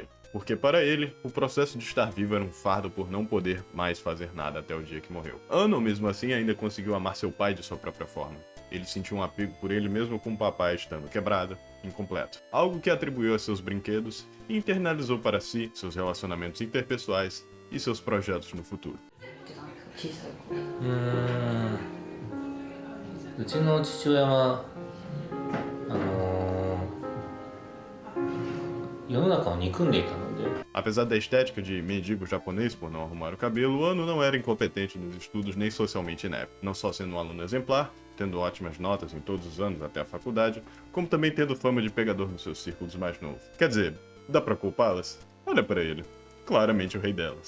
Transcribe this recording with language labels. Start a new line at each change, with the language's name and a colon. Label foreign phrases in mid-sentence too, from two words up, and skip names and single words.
Portuguese: Porque para ele, o processo de estar vivo era um fardo por não poder mais fazer nada até o dia que morreu. Anno, mesmo assim, ainda conseguiu amar seu pai de sua própria forma. Ele sentiu um apego por ele mesmo com o papai estando quebrado, incompleto. Algo que atribuiu a seus brinquedos e internalizou para si, seus relacionamentos interpessoais e seus projetos no futuro.
Japanese: うちの父親は世の中を憎んでいたので
Portuguese: Apesar da estética de mendigo japonês por não arrumar o cabelo, Anno não era incompetente nos estudos nem socialmente inepto, não só sendo um aluno exemplar, tendo ótimas notas em todos os anos até a faculdade, como também tendo fama de pegador nos seus círculos mais novos. Quer dizer, dá pra culpá-las? Olha pra ele. Claramente o rei delas.